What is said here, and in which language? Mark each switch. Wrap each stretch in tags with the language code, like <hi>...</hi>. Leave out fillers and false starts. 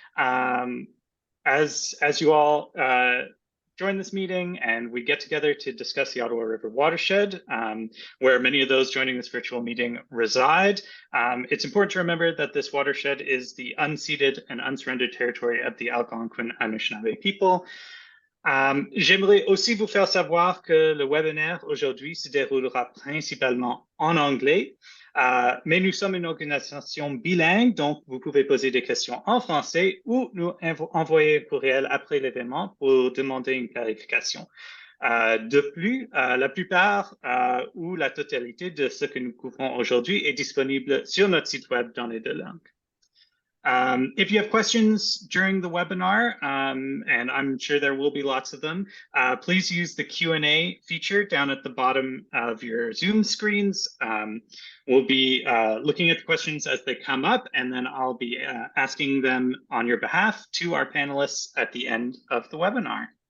<en>As you all join this meeting and we get together to discuss the Ottawa River watershed, where many of those joining this virtual meeting reside. It's important to remember that this watershed is the unceded and unsurrendered territory of the Algonquin Anishinaabe people.</en> <fr>J'aimerais aussi vous faire savoir que le webinaire aujourd'hui se déroulera principalement en anglais, mais nous sommes une organisation bilingue, donc vous pouvez poser des questions en français ou nous envoyer un courriel après l'événement pour demander une clarification. De plus, la plupart ou la totalité de ce que nous couvrons aujourd'hui est disponible sur notre site web dans les deux langues.</fr> <en>If you have questions during the webinar, and I'm sure there will be lots of them, please use the Q&A feature down at the bottom of your Zoom screens. We'll be looking at the questions as they come up, and then I'll be asking them on your behalf to our panelists at the end of the webinar.</en>